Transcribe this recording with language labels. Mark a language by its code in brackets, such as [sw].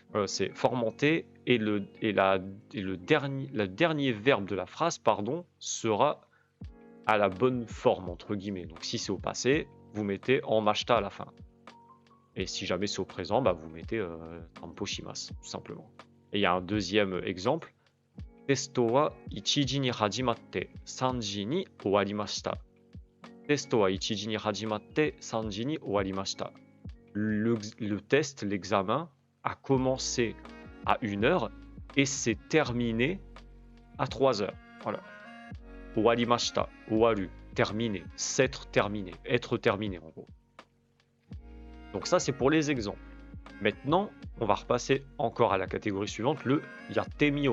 [fr] C'est formanté et le dernier verbe de la phrase, pardon, sera à la bonne forme, entre guillemets. Donc, si c'est au passé, vous mettez en mashita à la fin. Et si jamais c'est au présent, bah, vous mettez Tampo Shimasu, tout simplement. Et il y a un deuxième exemple. [ja] Testo wa 1時に始まって3時に終わりました。テストは1時に始まって3時に終わりました。 [fr] Le test, l'examen, a commencé à 1 heure et s'est terminé à 3 heures. Voilà. [ja] 終わりました。終わる。 [fr] Terminé. S'être terminé. Être terminé, en gros. Donc ça, c'est pour les exemples. Maintenant, on va repasser encore à la catégorie suivante, le yatemio.